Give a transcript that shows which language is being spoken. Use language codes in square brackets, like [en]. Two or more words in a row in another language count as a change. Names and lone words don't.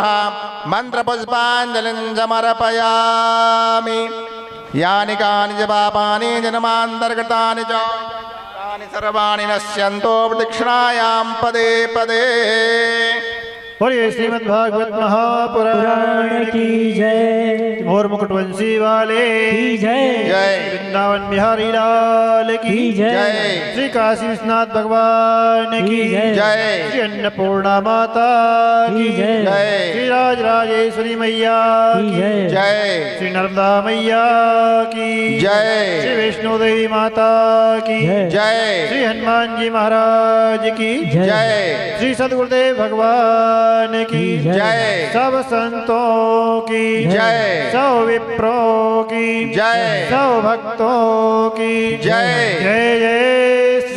[sa] मन्त्रपुष्पाञ्जलिं समर्पयामि। यानि कानि च पापानि जन्मान्तर्गतानि च तानि सर्वाणि नश्यन्तो प्रदक्षिणायां पदे पदे। [hi] बोलिए श्रीमद्भागवत महापुराण की जय। मोर मुकुटवंशी वाले की जय। जय वृंदावन बिहारी लाल की जय। श्री काशी विश्वनाथ भगवान की जय। श्री अन्नपूर्णा माता की जय। श्री राजराजेश्वरी मैया की जय। श्री नर्मदा मैया की जय। श्री वैष्णो देवी माता की जय। श्री हनुमान जी महाराज की जय। श्री सद्गुरुदेव भगवान की जय। सब संतों की जय। सब विप्रों की जय। सब भक्तों की जय। जय जय श्री